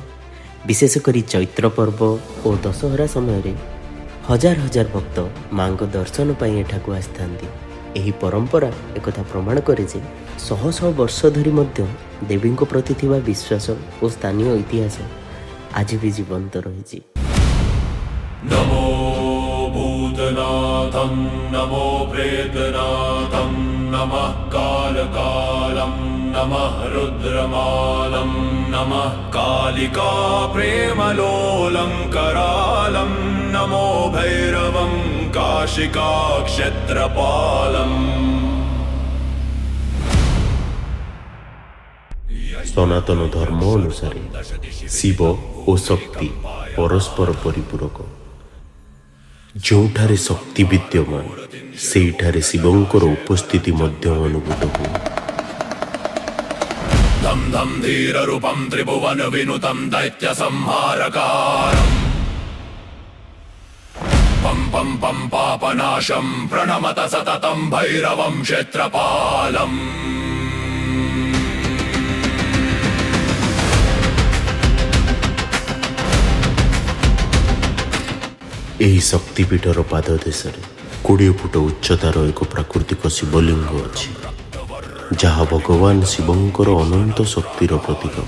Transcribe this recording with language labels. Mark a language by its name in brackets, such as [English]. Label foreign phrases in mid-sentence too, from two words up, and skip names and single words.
[Odia] ବିଶେଷ କରି ଚୈତ୍ର ପର୍ବ ଓ ଦଶହରା ସମୟରେ ହଜାର ହଜାର ଭକ୍ତ ମାଙ୍କ ଦର୍ଶନ ପାଇଁ ଏଠାକୁ ଆସିଥାନ୍ତି। ଏହି ପରମ୍ପରା ଏକଥା ପ୍ରମାଣ କରେ ଯେ ଶହ ଶହ ବର୍ଷ ଧରି ମଧ୍ୟ ଦେବୀଙ୍କ ପ୍ରତି ଥିବା ବିଶ୍ୱାସ ଓ ସ୍ଥାନୀୟ ଇତିହାସ ଆଜି ବି ଜୀବନ୍ତ ରହିଛି। [Sanskrit] नमो भूतनाथं नमो प्रेतनाथं नमः कालकालं नमः रुद्रमालं नमः कालिका प्रेमलोलं करालं नमो भैरवं काशिका क्षेत्रपालम्। [Odia] ସନାତନ ଧର୍ମ ଅନୁସାରେ ଶିବ ଓ ଶକ୍ତି ପରସ୍ପର ପରିପୂରକ। ଯେଉଁଠାରେ ଶକ୍ତି ବିଦ୍ୟମାନ ସେଇଠାରେ ଶିବଙ୍କର ଉପସ୍ଥିତି ମଧ୍ୟ ଅନୁଭୂତ ହୁଏ। [Sanskrit] धम धम धीर रूपम त्रिभुवन विनुतम दैत्य संहारकारम् पम पम पम पापनाशं प्रणमत सततं भैरवं क्षेत्रपालम्। [Odia] ଏହି ଶକ୍ତିପୀଠର ପାଦଦେଶରେ 20 ଫୁଟ ଉଚ୍ଚତାର ଏକ ପ୍ରାକୃତିକ ଶିବଲିଙ୍ଗ ଅଛି, ଯାହା ଭଗବାନ ଶିବଙ୍କର ଅନନ୍ତ ଶକ୍ତିର ପ୍ରତୀକ।